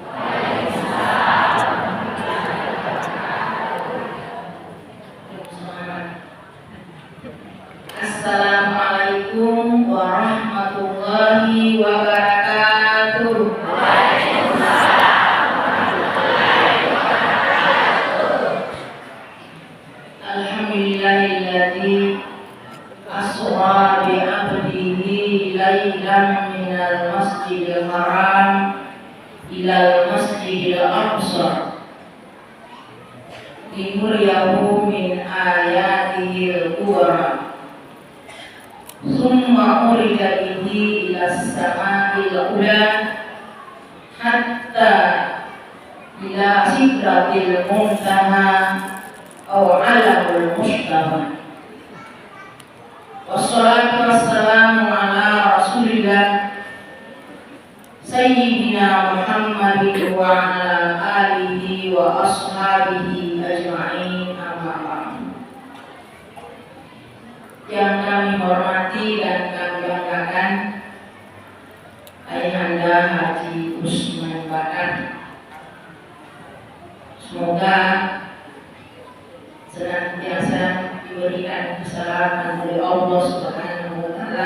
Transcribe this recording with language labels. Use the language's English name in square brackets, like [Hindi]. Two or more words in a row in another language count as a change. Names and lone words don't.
[Arabic] السلام عليكم ورحمة الله وبركاته. الحمد لله الذي أسرى بعبده ليلا من المسجد الحرام إلى المسجد الأقصى لنريه من آياته الكبرى ثم أريد به إلى السماء الأولى حتى إلى سدرة المنتهى أو عالم المصطفى. والصلاة والسلام على رسول الله سيدنا محمد وعلى آله وأصحابه أجمعين أما بعد. [Indonesian] Yang kami hormati dan kami banggakan Ayahanda Haji Usman Bakar, semoga senantiasa diberikan keselamatan oleh Allah [Arabic] سبحانه وتعالى.